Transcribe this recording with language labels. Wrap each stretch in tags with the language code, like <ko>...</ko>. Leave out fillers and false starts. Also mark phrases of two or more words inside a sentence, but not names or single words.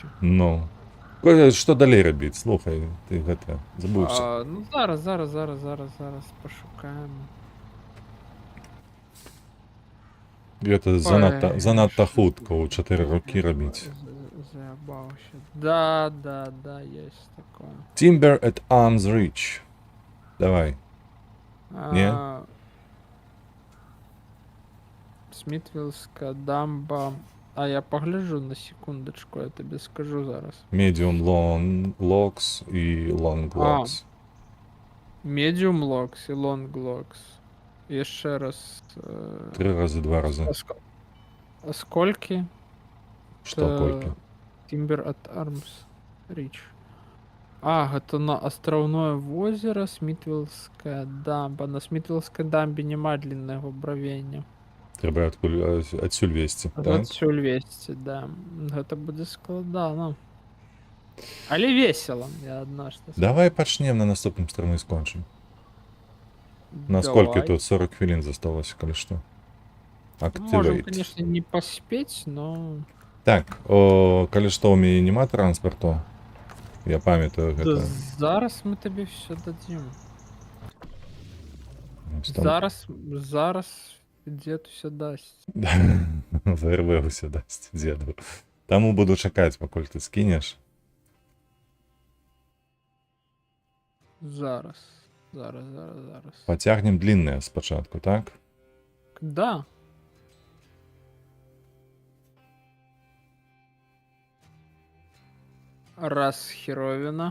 <be>Ну. Што далей рабіць? Слухай, ты гэта забыўся. Ну, зараз пашукаем. Гэта занадта хутка ў 4 рукі рабіць.</be> <ru>Заебаўся. Да, есть такое.</ru> <en>Timber at Arm's Reach.</en> <be>Давай. Не?</be> <uk>Смітвілська дамба. А я погляжу на секундочку, я тобі скажу зараз.</uk> <en>Medium long logs і long logs. Medium locks і long locks.</en> <uk>І ще раз. 3 рази, 2 рази. А скільки?</uk> <be>Што колькі?</be> <en>Timber at Arms Reach.</en> <be>Гэта на Астраўное возера, Смітвілская дамба. На Смітвілскай дамбе няма дліннага бравення. Трэба адсюль весці, так? Адсюль весці, да. Гэта будзе складана. Але весела, я аднажды. Давай пачнем на наступным стороны і скончым. Насколькі тут 40 хвілін засталося, калі што?</be> <ru>Можем,</ru> <en>Activate.</en> <ru>конечно, не поспеть, но...</ru> <be>Так, калі што, у мяне няма транспарту. Я памятаю Да гэта. зараз мы табе все дадим. Там</be> <uk>Зараз дед все дасть.</uk> <be>ВРВ усе дасць дзеду. Таму буду чакаць, пакуль ты скінеш. Зараз. Пацягнем длінныя спачатку, так?</be> <ru>Да. Раз херовина.</ru>